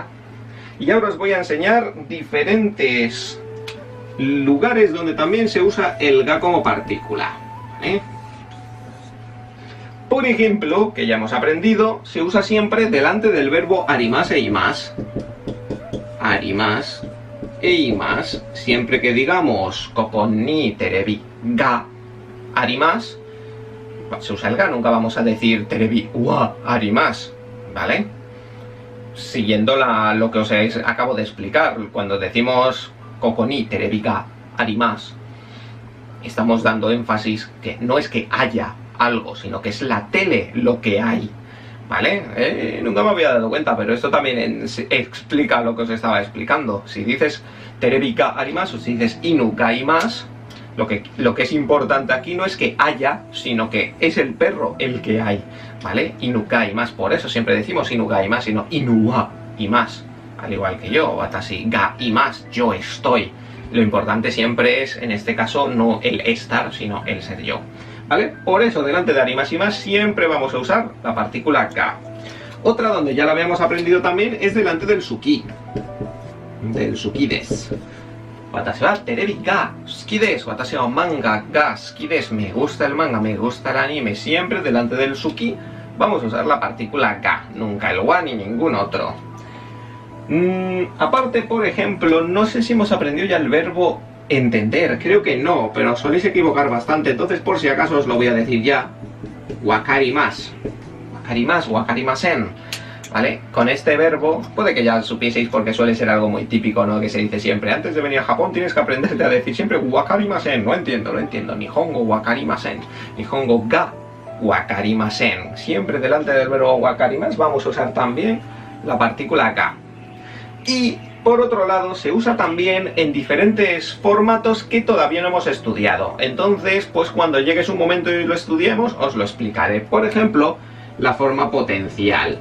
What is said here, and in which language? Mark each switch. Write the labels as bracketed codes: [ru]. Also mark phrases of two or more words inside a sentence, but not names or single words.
[es] Y ahora os voy a enseñar diferentes lugares donde también se usa el ga como partícula, ¿vale? Por ejemplo, que ya hemos aprendido, se usa siempre delante del verbo arimas e imas. [ja] Arimas e imas. [es] Siempre que digamos [ja] ここにテレビがあります, [es] se usa el ga, nunca vamos a decir [ja] テレビはあります, [es] ¿vale? Siguiendo lo que os acabo de explicar, cuando decimos [ja] ここにテレビがあります, [es] estamos dando énfasis que no es que haya algo, sino que es la tele lo que hay, ¿vale? Nunca me había dado cuenta, pero esto también explica lo que os estaba explicando. Si dices [ja] テレビがあります [es] o si dices [ja] 犬がいます, [es] lo que es importante aquí no es que haya, sino que es el perro el que hay, ¿vale? [ja] 犬がいます, [es] por eso siempre decimos [ja] 犬がいます, [es] sino [ja] 犬はいます, [es] al igual que yo, [ja] 私がいます, [es] yo estoy. Lo importante siempre es, en este caso, no el estar, sino el ser yo, ¿vale? Por eso, delante de arimas y más, siempre vamos a usar la partícula ga. Otra donde ya la habíamos aprendido también es delante del suki. [ja] Del 好きです. 私はテレビが好きです。私は漫画が好きです. [es] Me gusta el manga, me gusta el anime. Siempre delante del suki vamos a usar la partícula ga. Nunca el wa ni ningún otro. Aparte, por ejemplo, no sé si hemos aprendido ya el verbo entender, creo que no, pero os soléis equivocar bastante, entonces por si acaso os lo voy a decir ya. Wakarimasu. [ja] 分かります、分かりません, [es] ¿vale? Con este verbo, puede que ya supieseis porque suele ser algo muy típico, ¿no? Que se dice siempre, antes de venir a Japón tienes que aprenderte a decir siempre wakarimasen, no entiendo, [ja] 日本語分かりません、日本語が分かりません. [es] Siempre delante del verbo wakarimasu vamos a usar también la partícula ga. Y por otro lado, se usa también en diferentes formatos que todavía no hemos estudiado. Entonces, pues cuando llegue su momento y lo estudiemos, os lo explicaré. Por ejemplo, la forma potencial.